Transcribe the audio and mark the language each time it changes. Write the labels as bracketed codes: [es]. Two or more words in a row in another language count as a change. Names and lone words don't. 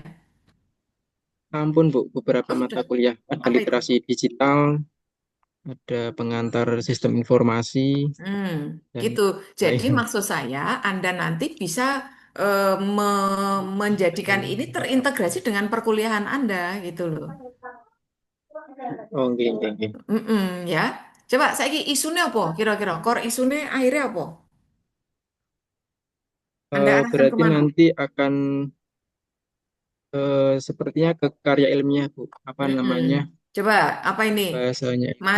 [id] Ampun Bu, beberapa Oh mata sudah. kuliah ada Apa itu? literasi digital, ada pengantar sistem informasi, Hmm, dan gitu. Jadi lain. maksud saya Anda nanti bisa menjadikan ini terintegrasi dengan perkuliahan Anda gitu loh. [jv] Oh, nggih, nggih, nggih. [id] Mm-mm, ya. Coba saya isunya apa? Kira-kira core isunya akhirnya apa? Anda arahkan Berarti kemana? nanti akan sepertinya ke karya ilmiah Bu. Apa Mm-mm. namanya Coba apa ini? bahasanya itu